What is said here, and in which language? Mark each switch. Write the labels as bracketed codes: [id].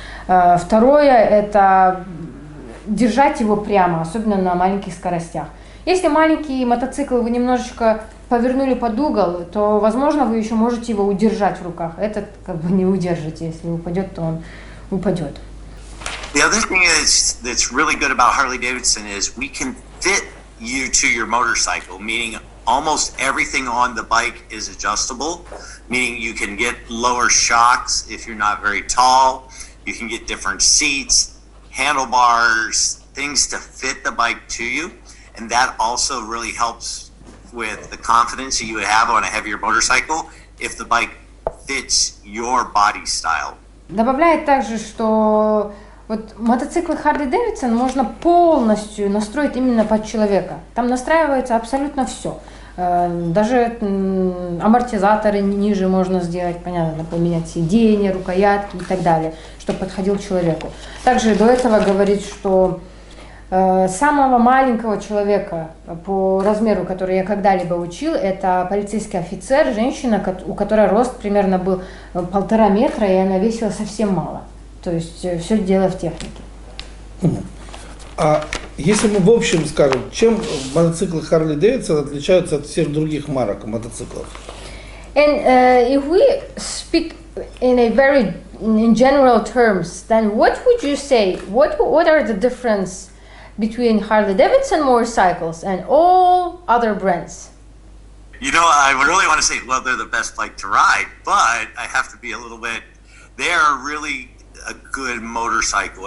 [ru] Второе, это держать его прямо, особенно на маленьких скоростях. Если маленький мотоцикл вы немножечко повернули под угол, то, возможно, вы еще можете его удержать в руках. Этот как бы не удержите. Если упадет, то он упадет. [en] The other thing that's really good about Harley-Davidson is we can fit you to your motorcycle, meaning almost everything on the bike is adjustable, meaning you can get lower shocks if you're not very tall, you can get different seats, handlebars, things to fit the bike to you, and that also really helps with the confidence that you would have on a heavier motorcycle if the bike fits your body style. [ru] Добавляет также, что вот мотоциклы Harley-Davidson можно полностью настроить именно под человека. Там настраивается абсолютно все. Даже амортизаторы ниже можно сделать, понятно, поменять сиденья, рукоятки и так далее, чтобы подходил человеку. Также до этого говорит, что самого маленького человека по размеру, который я когда-либо учил, это полицейский офицер, женщина, у которой рост примерно был 1,5 метра, и она весила совсем мало. То есть все дело в технике. А если мы в общем скажем, чем мотоциклы Harley-Davidson отличаются от всех других марок мотоциклов? [en] And if we speak in general terms, then what would you say? What are the difference between Harley-Davidson motorcycles and all other brands? You know, I would really want to say, well, they're the best bike to ride, but I have to be a little bit, they are really a good motorcycle.